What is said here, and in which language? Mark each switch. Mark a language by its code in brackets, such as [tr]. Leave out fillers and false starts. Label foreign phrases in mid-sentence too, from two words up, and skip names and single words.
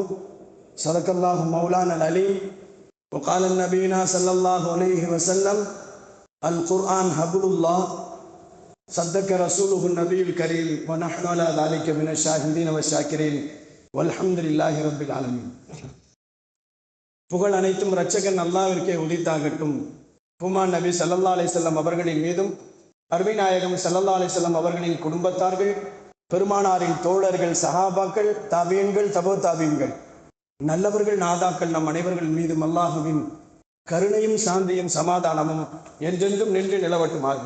[ar] صدق الله مولانا العليم. وقال النبينا صلى الله عليه وسلم القرآن حبل الله صدق رسوله النبي الكريم ونحن على ذلك من الشاهدين والشاكرين والحمد لله رب العالمين. [ta] புகழ் அனைத்தும் இரட்சகன் அல்லாஹ்விற்கே உரித்தாகட்டும். பூமான் நபி [ar] صلى الله عليه وسلم [ta] அவர்களின் மீதும் அருமை நாயகம் [ar] صلى الله عليه وسلم [ta] அவர்களின் குடும்பத்தார்கள், பெருமானாரின் தோழர்கள், சஹாபாக்கள், தாபியீன்கள், தபோ தாபியீன்கள், நல்லவர்கள், நாதாக்கள் நம் அனைவர்கள் மீதும் அல்லாஹுவின் கருணையும் சாந்தியும் சமாதானமும் என்றென்றும் நின்று நிலவட்டுமாகுக.